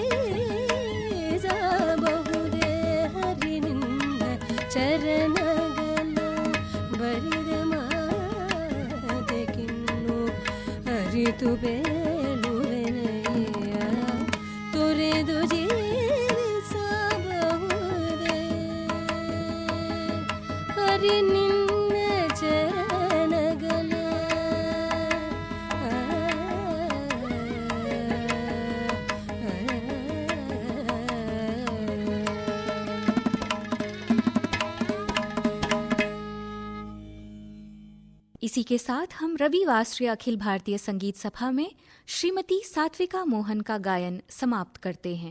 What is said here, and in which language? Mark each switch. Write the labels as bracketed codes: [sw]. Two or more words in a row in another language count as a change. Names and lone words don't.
[kn] ಜೀವಿಸಬಹುದೇ ಹರಿ ನಿನ್ನ ಚರಣಗಲ ಬರಿದ ಮಾತೆ ಕಿನ್ನು ಅರಿತು ಬೇಲುವೆನೆಯ ತೊರೆದು ಜೀವಿಸಬಹುದೇ ಹರಿ ನಿನ್ನ ಚರಣಗಲ [hi] इसी के साथ हम रवि वासरिया अखिल भारतीय संगीत सभा में श्रीमती सात्विका मोहन का गायन समाप्त करते हैं।